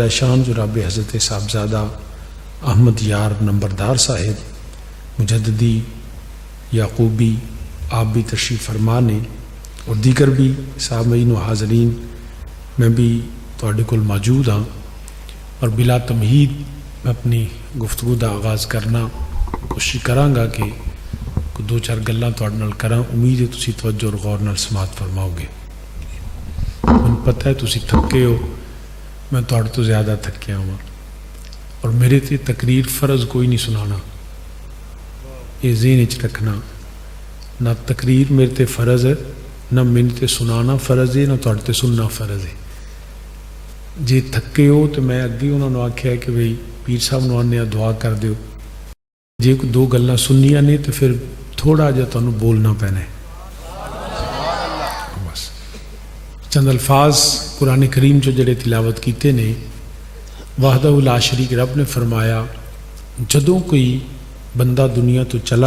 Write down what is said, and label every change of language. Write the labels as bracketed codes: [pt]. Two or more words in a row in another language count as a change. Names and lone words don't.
[pa] شان جناب حضرت صاحبزادہ احمد یار نمبردار صاحب مجددی یعقوبی، آپ بھی تشریف فرمانے، اور دیگر بھی سامعین و حاضرین، میں بھی تواڈے کول موجود ہاں، اور بلا تمہید میں اپنی گفتگو دا آغاز کرنا کوشش کراں گا کہ دو چار گلاں تواڈے نال کراں۔ امید ہے تسی توجہ اور غور نال سماعت فرماؤ گے۔ [ur] مجھے پتہ ہے [pa] تسی تھکے ہو، میں تواڈے تو زیادہ تھکیا ہوں، اور میرے تے تقریر فرض کوئی نہیں سنانا، یہ ذہن وچ رکھنا، نہ تقریر میرے تے فرض ہے، نہ میرے تے سنانا فرض ہے، نہ تواڈے تے سننا فرض ہے۔ جے تھکے ہو تو میں اگے انہوں نے آکھیا کہ بھئی پیر صاحب نوں آنے دعا کر دیو، جے کوئی دو گلاں سننیاں نے تو پھر تھوڑا جا تانوں بولنا پینا ہے۔ بس چند الفاظ قرآن کریم جو جڑے تلاوت کیتے نے، وحدہ لا شریک رب نے فرمایا جدوں کوئی بندہ دنیا تو چلا